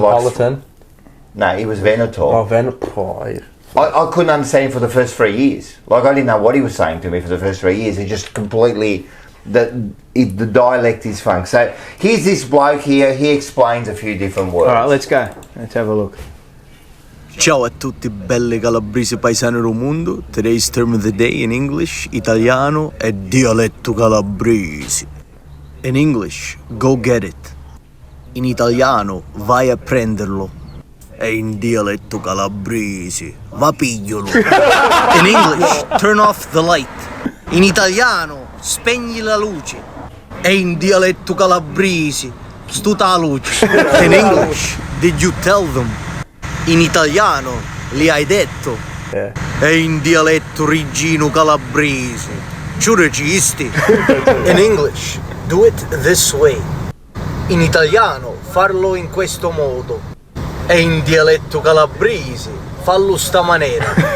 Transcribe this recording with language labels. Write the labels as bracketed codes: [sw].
[en] Neapolitan. No, he was Veneto. Oh, Veneto. I couldn't understand him for the first 3 years. Like, I didn't know what he was saying to me for the first 3 years. He just completely... The dialect is funk. So, here's this bloke here. He explains a few different words. All right, let's go. Let's have a look. [it] Ciao a tutti belli calabresi paesani del mondo. [en] Today's term of the day in English, [it] Italiano, è dialetto calabrese. [en] In English, go get it. In Italiano, [it] vai a prenderlo. E in dialetto calabrese, va pigliolo. [en] In English, turn off the light. In Italiano, [it] spegni la luce. E in dialetto calabrese, stuta la luce. [en] In English, did you tell them? [it] In Italiano, li hai detto. E in dialetto rigino calabrese, ci registi. [en] In English, do it this way. [it] In Italiano, farlo in questo modo. E in dialetto calabrese, fallo sta maniera.